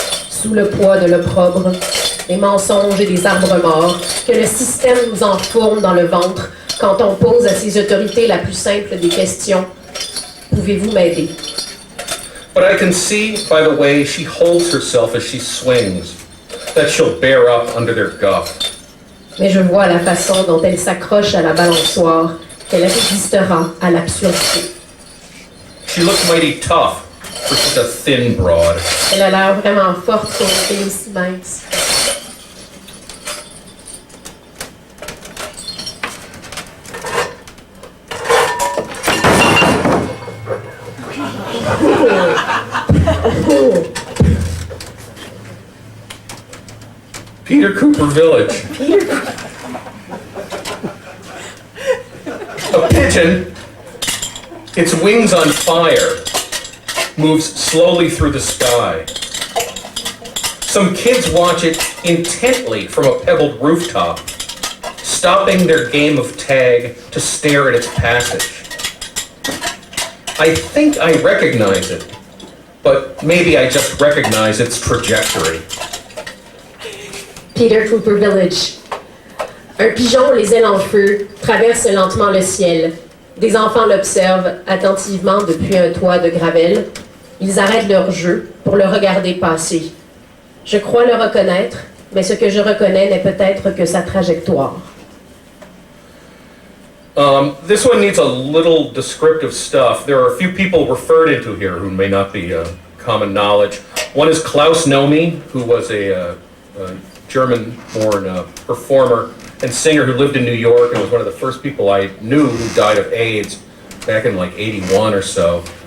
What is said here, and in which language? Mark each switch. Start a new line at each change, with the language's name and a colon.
French: Sous le poids de l'opprobre, des mensonges et des arbres morts que le système nous enfourne dans le ventre quand on pose à ses autorités la plus simple des questions. Pouvez-vous m'aider?
English: But I can see by the way she holds herself as she swings that she'll bear up under their guff.
French: Mais je vois la façon dont elle s'accroche à la balançoire qu'elle résistera à l'absurdité.
English: She looks mighty tough for such a thin broad.
French: Elle a l'air vraiment forte pour une fille aussi mince.
English: Peter Cooper Village. A pigeon, its wings on fire, moves slowly through the sky. Some kids watch it intently from a pebbled rooftop, stopping their game of tag to stare at its passage. I think I recognize it, but maybe I just recognize its trajectory.
French: Peter Cooper Village. Un pigeon, les ailes en feu, traverse lentement le ciel. Des enfants l'observent attentivement depuis un toit de gravelle. Ils arrêtent leur jeu pour le regarder passer. Je crois le reconnaître, mais ce que je reconnais n'est peut-être que sa trajectoire.
English: This one needs a little descriptive stuff. There are a few people referred into here who may not be common knowledge. One is Klaus Nomi, who was a German-born performer and singer who lived in New York and was one of the first people I knew who died of AIDS back in like 81 or so.